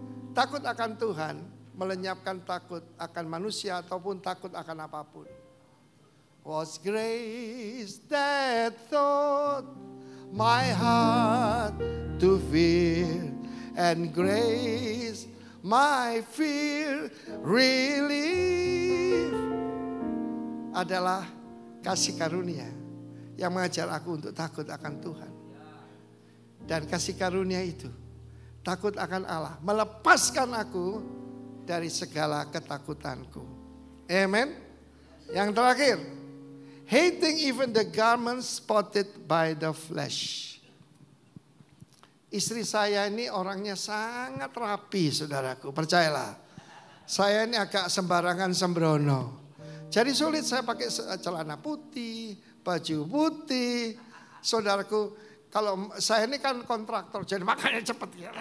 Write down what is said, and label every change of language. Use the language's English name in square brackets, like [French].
[Indonesian] Takut akan Tuhan melenyapkan takut akan manusia ataupun takut akan apapun. [English] Was grace that taught my heart to fear, and grace my fear relief. [Indonesian] Adalah kasih karunia yang mengajar aku untuk takut akan Tuhan. Dan kasih karunia itu, takut akan Allah, melepaskan aku dari segala ketakutanku. Amen. Yang terakhir, [English] hating even the garments spotted by the flesh. [Indonesian] Istri saya ini orangnya sangat rapi, saudaraku, percayalah. Saya ini agak sembarangan sembrono. Jadi sulit saya pakai celana putih, baju putih. Saudaraku, kalau saya ini kan kontraktor, jadi makanya cepat.